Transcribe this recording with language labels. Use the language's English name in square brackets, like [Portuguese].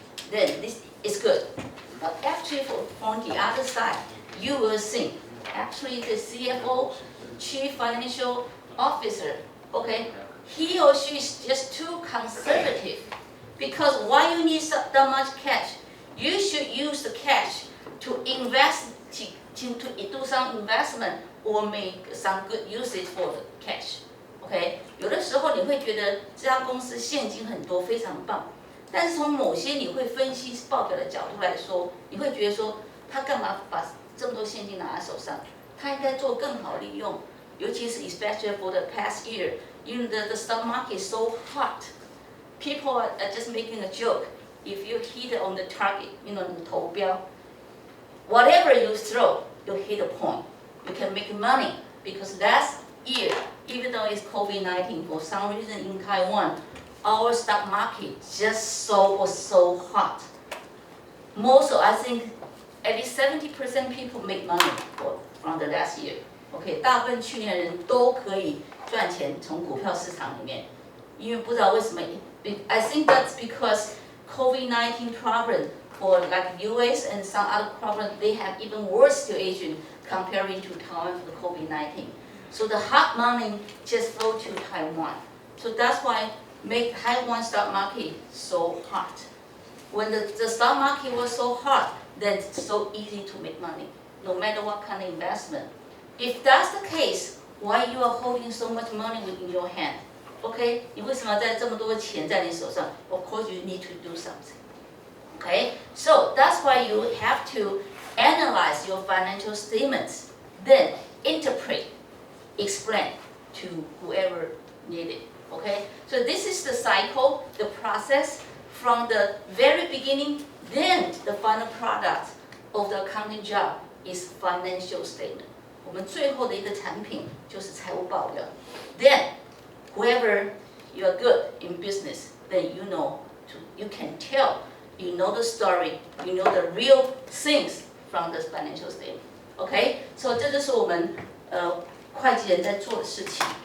[English] Then this is good. But actually, from the other side, you will think, actually the CFO, Chief Financial Officer, okay, he or she is just too conservative. Because why you need that much cash? You should use the cash to invest, to do some investment or make some good usage for the cash. [Chinese] Okay， 有的时候你会觉得这家公司现金很多，非常棒。但是从某些你会分析报表的角度来说，你会觉得说他干嘛把这么多现金拿在手上？他应该做更好利用，尤其是 [English] especially for the past year, the stock market is so hot. People are just making a joke. If you hit on the target, 投标 whatever you throw, you hit a point. You can make money because last year, even though it's COVID-19, for some reason in Taiwan, our stock market was so hot. I think at least 70% people make money from the last year. [Chinese] Okay, 大部分去年人都可以赚钱从股票市场里面，因为不知道为什么。 [English] I think that's because COVID-19 problem for like US and some other problems, they have even worse situation comparing to Taiwan for the COVID-19. So the hot money just flow to Taiwan. So that's why make Taiwan stock market so hot. When the stock market was so hot, then it's so easy to make money, no matter what kind of investment. If that's the case, why you are holding so much money in your hand? [Chinese] Okay, 你为什么在这么多钱在你手上 [English] Of course, you need to do something. Okay, so that's why you have to analyze your financial statements, then interpret, explain to whoever needed. Okay, so this is the cycle, the process from the very beginning, then the final product of the accounting job is financial statement. [Chinese] 我们最后的一个产品就是财务报表。 [English] Then, whoever you are good in business, then you can tell you know the story, you know the real things from the financial statement. [Chinese] OK， 所以这就是我们会计人在做的事情。